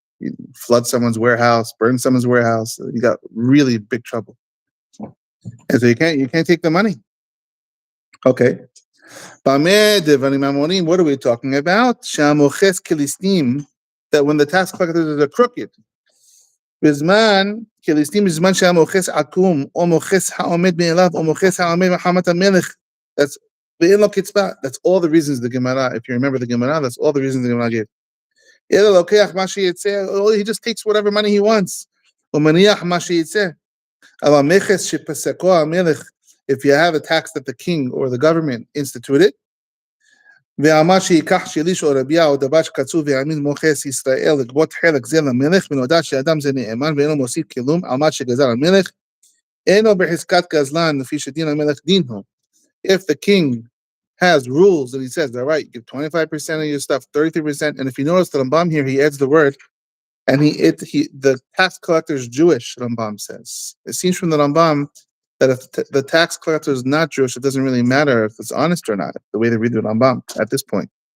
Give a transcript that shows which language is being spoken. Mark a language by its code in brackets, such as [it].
[en] He'd flood someone's warehouse, burn someone's warehouse. He got really big trouble. And so you can't take the money. Okay. What are we talking about? That when the tax collectors are crooked. [he] בזמן, כליסטים בזמן שהיה מוכס עקום, או מוכס העומד מאליו, או מוכס העומד מחמת המלך. [en] That's [he] ואין לו קצבה. [en] That's all the reasons the Gemara, if you remember the Gemara, that's all the reasons the Gemara gave. He just takes whatever money he wants. If you have a tax that the king or the government instituted, [he] ואמר שיקח שליש או רביע או דבר שקצוב ויעמיד מוכס ישראל לגבות חלק זה למלך ונודע שאדם זה נאמן ואינו מוסיף כלום על מה שגזר המלך אינו בחזקת גזלן לפי שדין המלך דינו. [en] If the king has rules that he says, all right, you give 25% of your stuff, 33%, and if you notice the Rambam here, he adds the word, and the tax collector is Jewish, Rambam says. It seems from the Rambam that if the tax collector is not Jewish, it doesn't really matter if it's honest or not, the way they read the Rambam at this point.